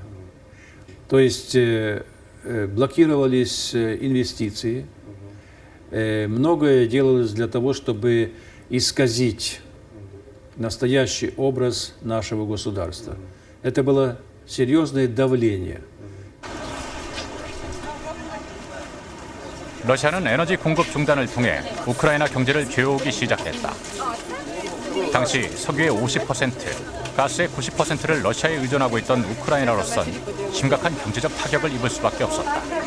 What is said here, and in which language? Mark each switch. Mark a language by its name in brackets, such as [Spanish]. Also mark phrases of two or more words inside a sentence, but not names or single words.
[Russian] То есть блокировались инвестиции, многое делалось для того, чтобы исказить настоящий образ нашего государства. Это было серьезное давление. [Korean] 러시아는 에너지 공급 중단을 통해 우크라이나 경제를 죄어오기 시작했다. 당시 석유의 50%, 가스의 90%를 러시아에 의존하고 있던 우크라이나로선 심각한 경제적 타격을 입을 수밖에 없었다.